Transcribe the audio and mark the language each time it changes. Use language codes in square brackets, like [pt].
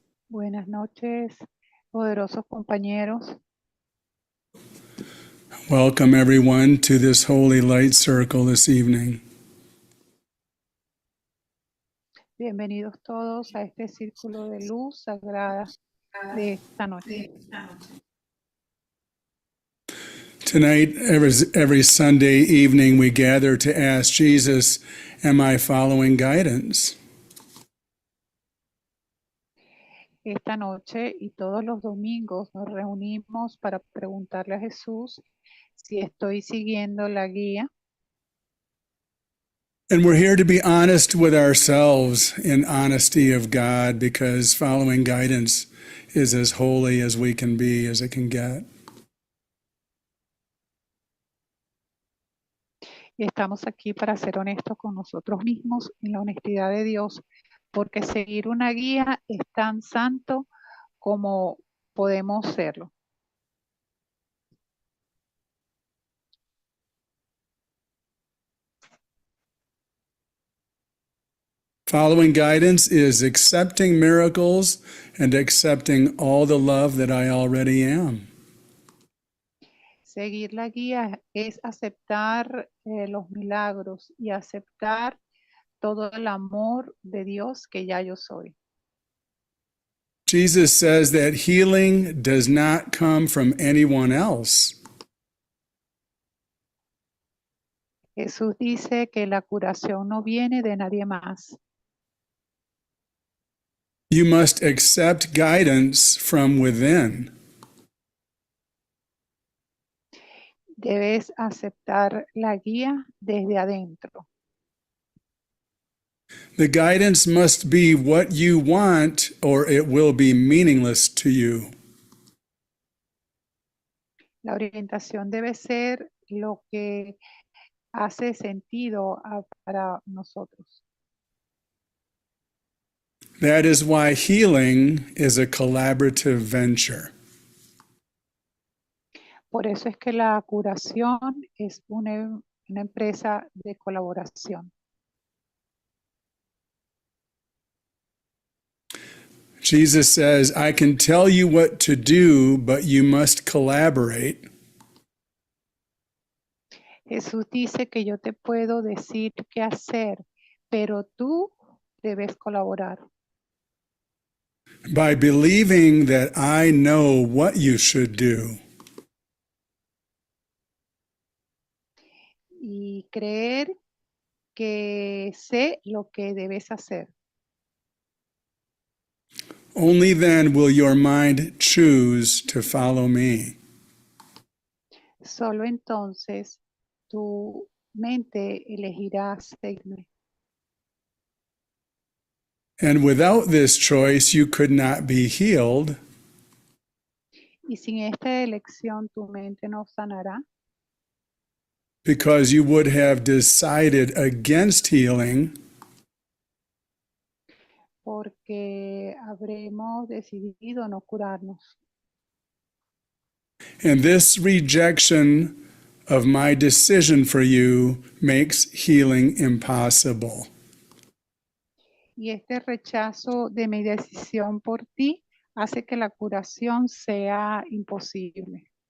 [es] Buenas noches, poderosos compañeros. [en] Welcome everyone to this holy light circle this evening. [es] Bienvenidos todos a este círculo de luz sagrada de esta noche. [en] Tonight, every Sunday evening, we gather to ask Jesus, am I following guidance? [es] Esta noche y todos los domingos nos reunimos para preguntarle a Jesús si estoy siguiendo la guía. [en] And we're here to be honest with ourselves in honesty of God, because following guidance is as holy as we can be, as it can get. [es] Y estamos aquí para ser honestos con nosotros mismos en la honestidad de Dios, porque seguir una guía es tan santo como podemos serlo. [en] Following guidance is accepting miracles and accepting all the love that I already am. [es] Seguir la guía es aceptar los milagros y aceptar todo el amor de Dios que ya yo soy. [en] Jesus says that healing does not come from anyone else. [es] Jesús dice que la curación no viene de nadie más. [en] You must accept guidance from within. [es] Debes aceptar la guía desde adentro. [en] The guidance must be what you want, or it will be meaningless to you. [es] La orientación debe ser lo que hace sentido para nosotros. [en] That is why healing is a collaborative venture. [es] Por eso es que la curación es una empresa de colaboración. [en] Jesus says, I can tell you what to do, but you must collaborate. [es] Jesús dice que yo te puedo decir qué hacer, pero tú debes colaborar. [en] By believing that I know what you should do. [es] Y creer que sé lo que debes hacer. [en] Only then will your mind choose to follow me. [es] Solo entonces tu mente elegirá seguirme. [en] And without this choice, you could not be healed. [es] Y sin esta elección tu mente no sanará. [en] Because you would have decided against healing. [es] Porque habremos decidido no curarnos. [en] And this rejection of my decision for you makes healing impossible. [es] Y este rechazo de mi decisión por ti hace que la curación sea imposible.